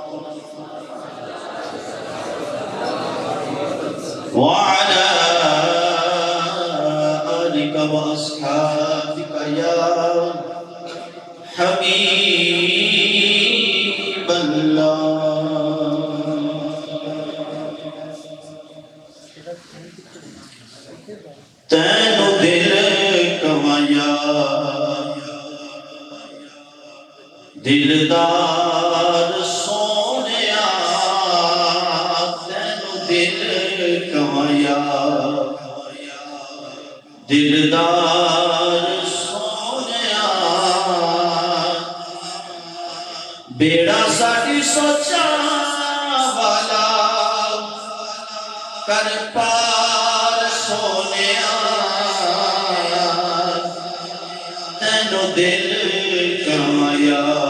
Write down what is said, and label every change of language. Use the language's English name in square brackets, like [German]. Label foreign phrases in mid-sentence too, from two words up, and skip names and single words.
[Arabic] وعلى آلك وأصحابك يا حبيب الله [Punjabi] تینو دل کمایا دلدار سونیا تینو دل کمایا دلدار سونیا بیڑا ساڑی سوچا والا کر پار سونیا تینو دل کمایا